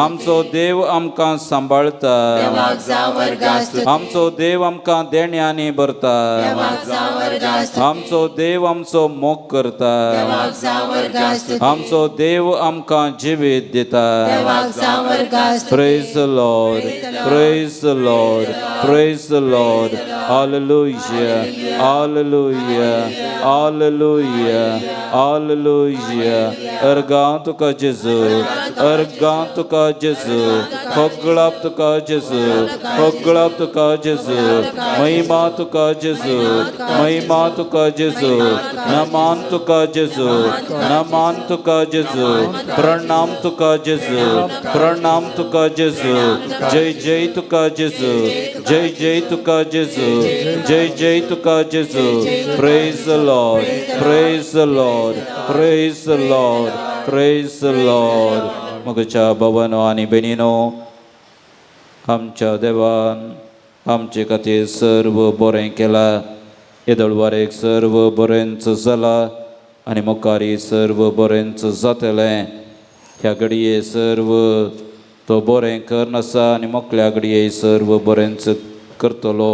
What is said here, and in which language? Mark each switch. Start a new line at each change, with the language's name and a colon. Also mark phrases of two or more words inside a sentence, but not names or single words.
Konkani: आमचो देव आमकां सांबाळता. देवाक जावं अर्गां स्तुती. आमचो देव आमकां देण्यांनी भरता. देवाक जावं अर्गां स्तुती. आमचो देव आमचो मोग करता. देवाक जावं अर्गां स्तुती. आमचो देव आमकां जिवीत दिता. देवाक जावं अर्गां स्तुती.
English: Praise the Lord, praise the Lord, praise the Lord. Hallelujah, hallelujah, hallelujah, hallelujah.
Konkani: अर्गां तुका जेजू, अर्गां तुका जेजू, खोगळाप तुका जेजू, खोगळाप तुका जेजू, महिमा तुका जेजू, महिमा तुका जेजू, नमान तुका जेजू, नमान तुका जेजू, प्रणाम तुका जेजू, प्रणाम तुका जेजू, जय जय तुका जेजू, जय जय तुका जेजू, जय जय तुका जेजू.
English: Praise the Lord, praise the Lord, praise the Lord, praise the Lord.
Konkani: मगच्या भावांनो आनी भयणींनो, आमच्या देवान आमचे खातीर सर्व बरें केलां. येदोळवारेक सर्व बरेंच जालां आनी मुखारी सर्व बरेंच जातलें. ह्या घडये सर्व तो बरें करनासा आनी मोकळ्या घडये सर्व बरेंच करतलो.